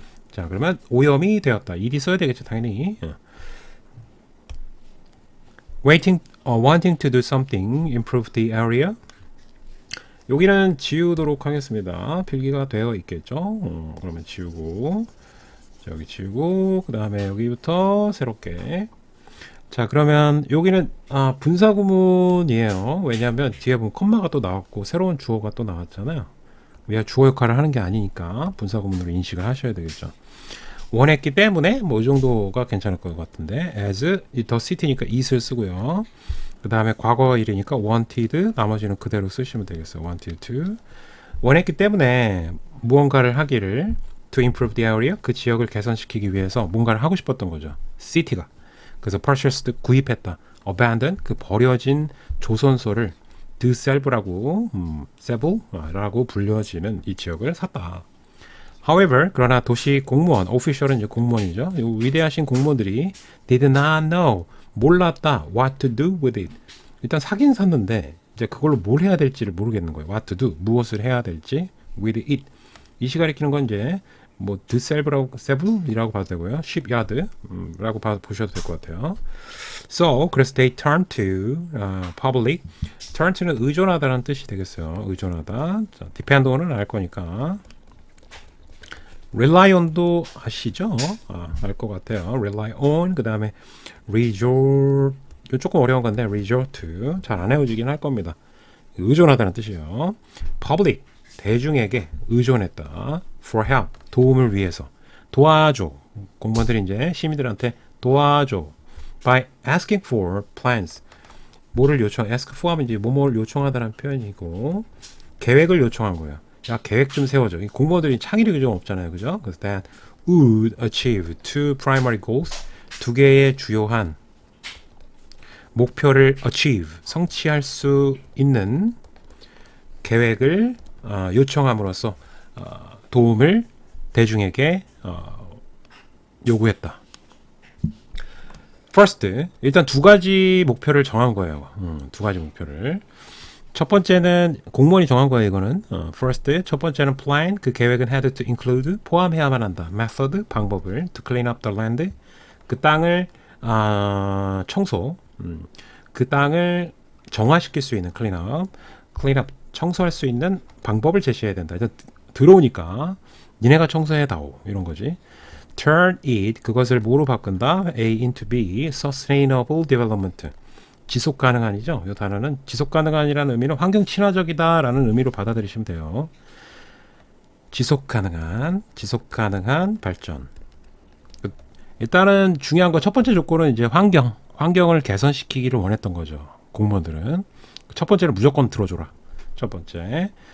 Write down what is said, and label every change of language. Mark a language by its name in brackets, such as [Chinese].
[Korean] 자, 그러면 오염이 되었다. 일이 써야 되겠죠, 당연히. [English] wanting to do something, improve the area. [Korean] 여기는 지우도록 하겠습니다. 필기가 되어 있겠죠. 그러면 지우고, 여기 지우고, 그 다음에 여기부터 새롭게. 자, 그러면 여기는 분사구문이에요. 왜냐하면 뒤에 보면 컴마가 또 나왔고 새로운 주어가 또 나왔잖아요. 얘가 주어 역할을 하는 게 아니니까 분사구문으로 인식을 하셔야 되겠죠. 원했기 때문에 뭐 이 정도가 괜찮을 것 같은데 as 더 city니까 it을 쓰고요. 그 다음에 과거 일이니까 wanted 나머지는 그대로 쓰시면 되겠어요. wanted to 원했기 때문에 무언가를 하기를 [English] to improve the area [Korean] 그 지역을 개선시키기 위해서 뭔가를 하고 싶었던 거죠. city가 그래서 purchased 구입했다. abandon 그 버려진 조선소를 드셀브라고 세브라고 불려지는 이 지역을 샀다. However, 그러나 도시 공무원, official은 이제 공무원이죠. 위대하신 공무원들이 [English] did not know, [Korean] 몰랐다, [English] what to do with it. [Korean] 일단 사긴 샀는데 이제 그걸로 뭘 해야 될지를 모르겠는 거예요. [English] What to do, [Korean] 무엇을 해야 될지 [English] with it. [Korean] 이시 가리키는 건 이제 뭐 드셀브라고 세브이라고 봐도 되고요. shipyard라고 보셔도 될 것 같아요. [English] So, [Korean] 그래서 [English] they turn to public. [Korean] turn to는 의존하다라는 뜻이 되겠어요. 의존하다. 자, dependon은 알 거니까. rely on도 아시죠? 알 것 같아요. rely on 그 다음에 resort 이거 조금 어려운 건데 resort to 잘 안 외워지긴 할 겁니다. 의존하다는 뜻이에요. public 대중에게 의존했다. [English] for help [Korean] 도움을 위해서 도와줘. 공무원들이 이제 시민들한테 도와줘. [English] by asking for plans [Korean] 뭐를 요청 ask for 하면 이제 뭐뭐를 요청하다라는 표현이고 계획을 요청한 거예요. 야, 계획 좀 세워줘. 공무원들이 창의력이 좀 없잖아요. 그죠? 그래서 [English] that would achieve two primary goals. [Korean] 두 개의 주요한 목표를 achieve, 성취할 수 있는 계획을 요청함으로써 도움을 대중에게 요구했다. First, 일단 두 가지 목표를 정한 거예요. 두 가지 목표를. 첫 번째는 공무원이 정한 거예요. 이거는 first 첫 번째는 plan 그 계획은 [English] had to include [Korean] 포함해야만 한다. method 방법을 [English] to clean up the land [Korean] 그 땅을 청소 그 땅을 정화시킬 수 있는 clean up 청소할 수 있는 방법을 제시해야 된다. 일단 들어오니까 니네가 청소해다오 이런 거지. turn it 그것을 뭐로 바꾼다? A into B sustainable development 지속 가능한이죠. 이 단어는 지속 가능한이라는 의미는 환경 친화적이다라는 의미로 받아들이시면 돼요. 지속 가능한 발전. 일단은 중요한 거 첫 번째 조건은 이제 환경을 개선시키기를 원했던 거죠. 공무원들은 첫 번째는 무조건 들어줘라. 첫 번째.